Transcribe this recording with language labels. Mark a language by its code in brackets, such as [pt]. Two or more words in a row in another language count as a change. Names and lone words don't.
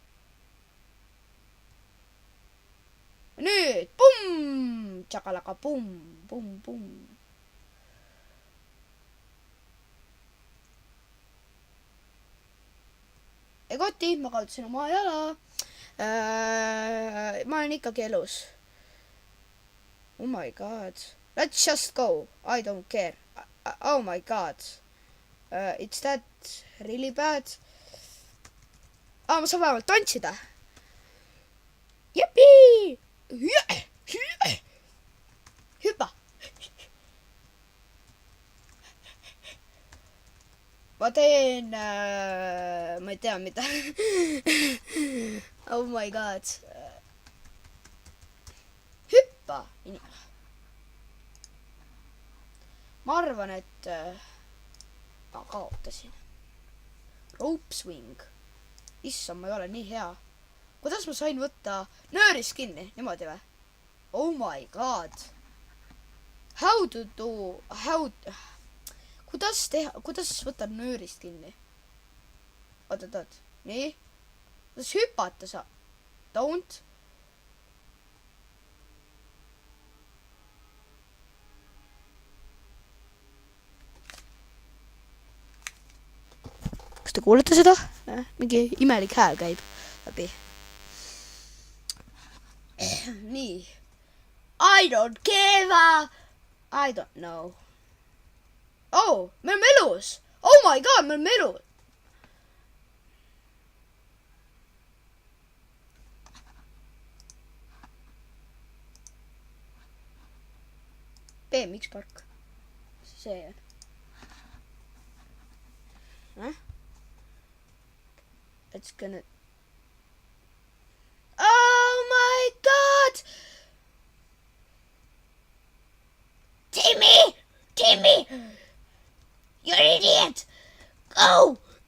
[et] Nüüd, pumm, tšakalaka, pumm. Ei koti, ma kaotasin oma jala. Ma olen ikkagi elus. [en] Oh my god. Let's just go. I don't care. Oh my god. It's that really bad. [et] Ma saan vähemalt tantsida. Jeppi! Hüppa! Ma teen... ma ei tea mida. [en] Oh my god. [et] Hüppa! Ma arvan, et... ma kaotasin. [en] Rope swing. [et] Issam, ma ei ole nii hea. Kuidas ma sain võtta nöörist kinni? Niimoodi või? [en] Oh my god. [et] Kuidas võtta nöörist kinni? Oot. Nii. Kuidas hüpata sa? Don't. Kas te kuulete seda? Mingi imelik hääl käib läbi. Nii. [en] I don't care. I don't know. [et] Oh, me oleme elus. [en] Oh my god, [et] me oleme elus. BMX park. See on. [en] It's gonna... Oh my god! Timmy! You're an idiot! Go!